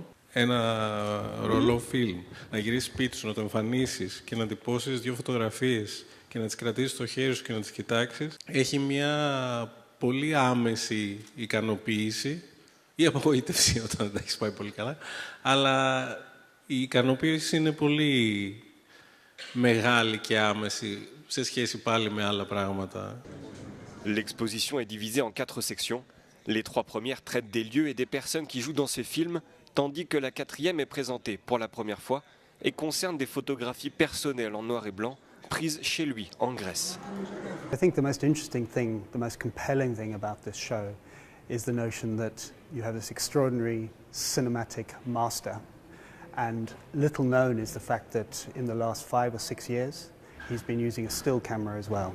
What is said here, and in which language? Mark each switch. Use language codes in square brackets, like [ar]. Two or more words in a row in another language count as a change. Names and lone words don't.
[el] Ένα ρολό φιλμ, να γυρίσεις σπίτι σου, να το εμφανίσεις και να τυπώσεις 2 φωτογραφίες και να τις κρατήσεις στο χέρι σου και να τις κοιτάξεις, έχει μια πολύ άμεση ικανοποίηση ή απογοήτευση όταν δεν τα έχεις πάει πολύ καλά, αλλά η ικανοποίηση είναι πολύ μεγάλη και άμεση σε σχέση πάλι με άλλα πράγματα. [fr] L'exposition est divisée en 4 sections. Les 3 premières traitent des lieux et des personnes qui jouent dans ces films, tandis que la 4e est présentée pour la première fois et concerne des photographies personnelles en noir et blanc prises chez lui, en Grèce. [en] I think the most interesting thing, the most compelling thing about this show is the notion that you have this extraordinary cinematic master, and little known is the fact that in the last 5 or 6 years he's been using a still camera as well.